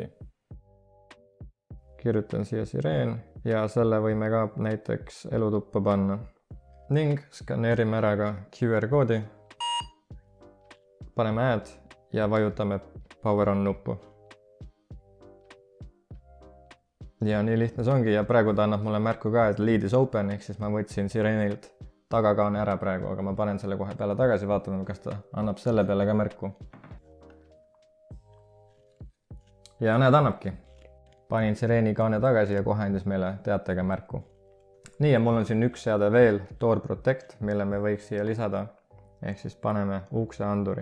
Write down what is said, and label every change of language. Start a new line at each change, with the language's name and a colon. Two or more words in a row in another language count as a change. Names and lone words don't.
Estonian: Kirjutan siia sireen ja selle võime ka näiteks elutuppa panna. Ning skaneerime ära ka QR koodi. Paneme add ja vajutame Power On nuppu. Ja nii lihtne see ongi ja praegu ta annab mulle märku ka, et
English: lead is open,
Estonian: ehk siis ma võtsin sireenilt tagakaane ära praegu, aga ma panen selle kohe peale tagasi, vaatame, kas ta annab selle peale ka märku. Ja näed, annabki. Panin sireeni kaane tagasi ja kohe andis meile teatega märku. Nii ja mul on siin üks seade veel, Door Protect, mille me võiks siia lisada, ehk siis paneme ukse anduri.